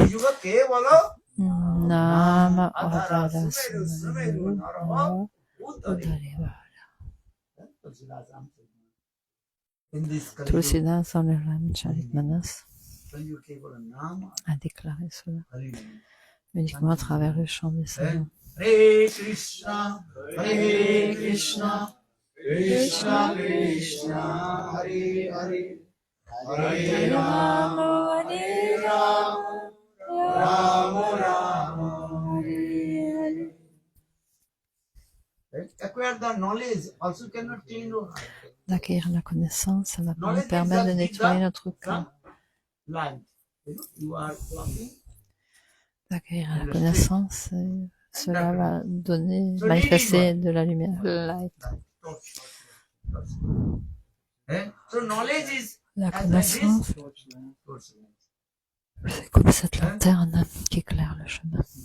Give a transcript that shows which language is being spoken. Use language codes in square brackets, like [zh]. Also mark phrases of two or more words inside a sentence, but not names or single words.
[fr] Nama Odara Sumana Udarivala. Tulsidas dans le Charitmanas a déclaré cela uniquement à travers le chant des saints. Hare Krishna, Hare Krishna, Krishna Krishna, Hare Hare, Hare Rama, Hare Rama, Rama Rama, Hare Hare. [en] Acquire the knowledge also cannot clean your heart. [fr] D'acquérir la connaissance, ça va nous permettre de nettoyer notre cœur. D'acquérir la connaissance, cela va donner, manifester de la lumière, light. La connaissance, c'est comme cette lanterne qui éclaire le chemin.